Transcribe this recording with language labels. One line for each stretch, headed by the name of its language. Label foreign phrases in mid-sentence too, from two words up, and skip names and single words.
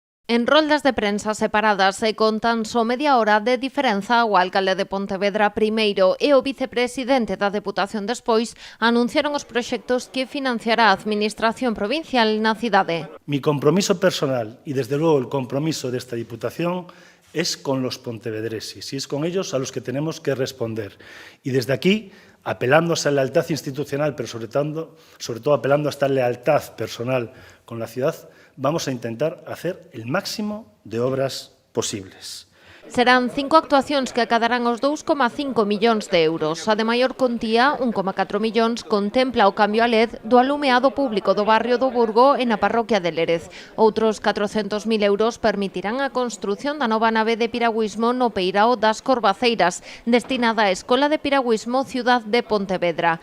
Galician: En roldas de prensa separadas e con tan só media hora de diferenza, o alcalde de Pontevedra primeiro e o vicepresidente da Deputación despois anunciaron os proxectos que financiará a Administración provincial na cidade.
Spanish: Mi compromiso personal y desde luego el compromiso de esta Diputación es con los pontevedreses y es con ellos a los que tenemos que responder. Y desde aquí, apelando a esa lealtad institucional, pero sobre todo apelando a esta lealtad personal con la ciudad, vamos a intentar hacer el máximo de obras posibles.
Galician: Serán 5 actuacións que acadarán os 2,5 millóns de euros. A de maior contía, 1,4 millóns, contempla o cambio a LED do alumeado público do barrio do Burgo e na parroquia de Lérez. Outros 400.000 euros permitirán a construción da nova nave de piragüismo no Peirao das Corvaceiras, destinada á Escola de Piragüismo Ciudad de Pontevedra.